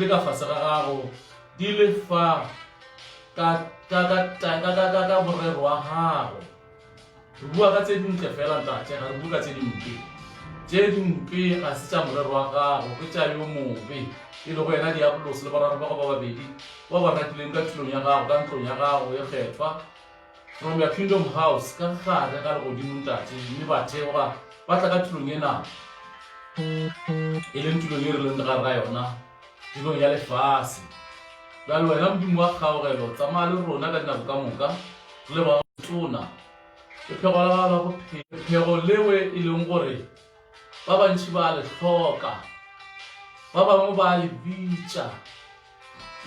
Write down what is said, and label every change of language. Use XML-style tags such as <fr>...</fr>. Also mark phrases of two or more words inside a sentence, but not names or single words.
<nso>le ka fase ga gago di le fa ka morero wa gago re bua ka tse dintle fela ntate ga re bua ka tse dimpe tše dimpe ga se tša morero wa gago ke tša yo mobe e le go wena diabolosi le bararo ba go ba babedi ba ba ratileng ka tulong ya gago ka ntlong ya gago e kgethwa</nso> <en>from your kingdom house</en> <nso>ka gare ga legodimo ntate mme ba theoga ba tla ka tulong ena e leng tulong e re leng gare ga yona tulong ya lefase bjale wena modimo wa kgaogelo tsamaya le rona ka dinako ka moka re le ba tona lephego la gago la bophelo lephego lewe e leng gore ba bantši ba le hloka ba bangwe ba le bitša e</nso>